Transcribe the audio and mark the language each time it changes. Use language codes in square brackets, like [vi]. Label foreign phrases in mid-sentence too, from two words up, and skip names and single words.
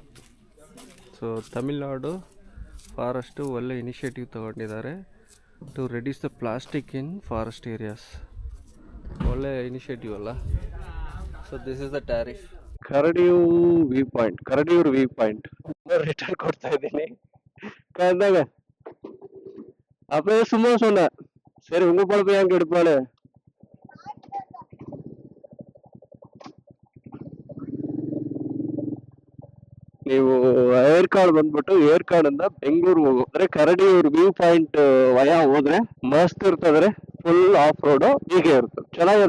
[kn] ಸೊ ತಮಿಳ್ನಾಡು ಫಾರೆಸ್ಟು ಒಳ್ಳೆ ಇನಿಷಿಯೇಟಿವ್ ತಗೊಂಡಿದ್ದಾರೆ [en] to reduce the plastic in forest areas. [kn] ಒಳ್ಳೆ ಇನಿಷಿಯೇಟಿವ್ ಅಲ್ಲ. [en] So this is the tariff. [kn] ಕರಡಿಯೂರ್ ವ್ಯೂ ಪಾಯಿಂಟ್ ರಿಟರ್ನ್ ಕೊಡ್ತಾ ಇದ್ದೀನಿ. [ta] கண்டாங்க அப்பவே சும்மா சொன்னேன், சரி உங்க பொழப்ப ஏன் கெடுப்பாளு. [kn] ನೀವು ಏರ್ಕಾಡ್ ಬಂದ್ಬಿಟ್ಟು ಏರ್ಕಾಡಿಂದ ಬೆಂಗಳೂರು ಹೋಗೋದ್ರೆ ಕರಡಿಯೂರ್ ವ್ಯೂ ಪಾಯಿಂಟ್ ವಯ ಹೋದ್ರೆ ಮಸ್ತ್ ಇರ್ತದ್ರೆ. [en] full off road [kn] ಹೀಗೆ ಇರ್ತದೆ, ಚೆನ್ನಾಗಿದೆ.